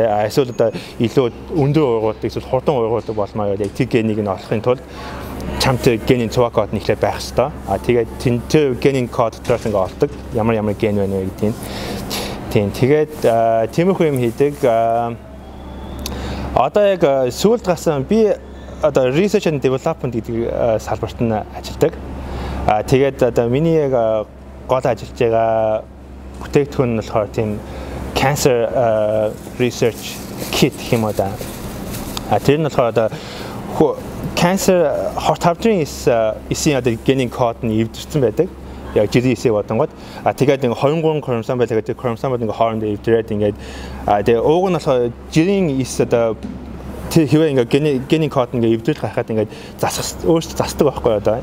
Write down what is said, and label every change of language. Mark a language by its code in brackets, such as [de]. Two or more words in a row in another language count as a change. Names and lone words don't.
[mn] Эсвэл одоо илүү өндөр ургуулдаг эсвэл хурдан ургуулдаг болмоор яг тэр генийг нь олохын тулд чамд генийн цуваа код нь ихлээр байх хэрэгтэй. Тэгээд тэр генийн код доторс ингээ олдог. Ямар ген байна вэ гэдгийг. Тийм. Тэгээд тиймэрхүү юм хийдэг. Одоо яг сүүлд гарсан би одоо [en] research and development [mn] гэдэг салбарт нь ажилладаг. Тэгээд одоо миний яг гол ажиллаж байгаа бүтээгдэхүүн нь болохоор тийм [en] cancer research kit [mn] гэх юм уу да. Тэр нь болохоор одоо cancer хорт хавдрын эсийн одоо генийн код нь эвдэрсэн байдаг. Яг жирийн эсээ бодонгод. Тэгээд 23 хромосом байлаа гэдэг хромосомууд ингээ хоорондоо эвдрээд ингээд тэгээ ууг нь болохоор жирийн эс одоо тэр хэвээ ингээ генийн код ингээ эвдэрч гарахад ингээ өөрсдөө засдаг байхгүй одоо.